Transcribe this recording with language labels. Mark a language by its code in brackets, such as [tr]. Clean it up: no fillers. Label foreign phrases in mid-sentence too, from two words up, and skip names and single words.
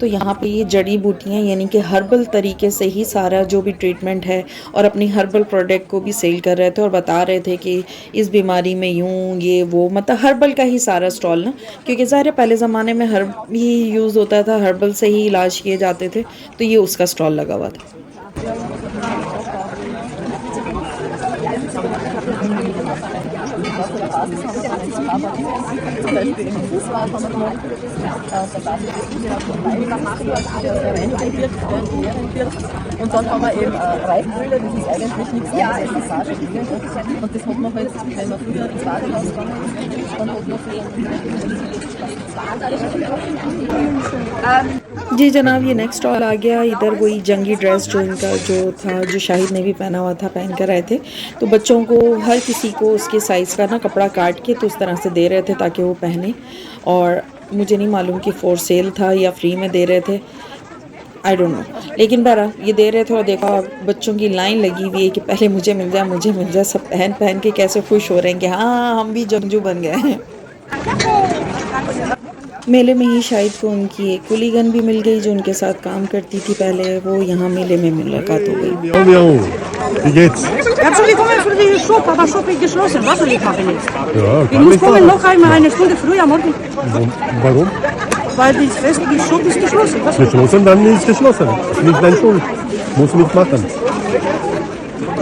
[ur] یہاں پہ یہ جڑی بوٹیاں یعنی کہ ہربل طریقے سے ہی سارا جو بھی ٹریٹمنٹ ہے اور اپنی [en] herbal product [ur] کو بھی سیل کر رہے تھے اور بتا رہے تھے کہ اس بیماری میں یوں یہ وہ، مطلب ہربل کا ہی سارا سٹال نا، کیونکہ ظاہر پہلے زمانے میں ہرب ہی یوز ہوتا تھا، ہربل سے ہی علاج کیے جاتے تھے، تو یہ اس کا سٹال لگا ہوا تھا. [de] Und dann haben wir eben Reiföle, das ist eigentlich nichts anderes als Massageöl. Und das hat man halt, wenn man früher ins Badehaus gegangen ist, dann hat man [ur] جی جناب، یہ [en] next stall [ur] آ گیا. ادھر وہی جنگی ڈریس جو ان کا جو تھا، جو شاہد نے بھی پہنا ہوا تھا، پہن کر آئے تھے، تو بچوں کو ہر کسی کو اس کے سائز کا نا کپڑا کاٹ کے تو اس طرح سے دے رہے تھے تاکہ وہ پہنے. اور مجھے نہیں معلوم کہ [en] for sale [ur] تھا یا فری میں دے رہے تھے, [en] I don't know, [ur] لیکن بہرحال یہ دے رہے تھے. اور دیکھا بچوں کی لائن لگی ہوئی ہے کہ پہلے مجھے مل جائے، مجھے مل جائے. سب پہن پہن کے کیسے خوش ہو رہے ہیں کہ ہاں ہم بھی جنگجو بن گئے ہیں. میلے میں ہی شاہد کو ان کی ایک کولیگن بھی مل گئی جو ان کے ساتھ کام کرتی تھی پہلے، وہ یہاں میلے میں ملاقات ہو گئی. [de] Miau, miau. Wie geht's? Ja, soll ich kommen für die Shop, aber Shop ist geschlossen. Was soll ich machen jetzt? Ja, Ich kann muss nicht kommen machen. noch einmal eine Stunde früher morgen, Warum? weil die Shop ist geschlossen. Was soll ich Geschlossen, dann ist geschlossen. Nicht dein Schuld. Muss nicht machen. machen?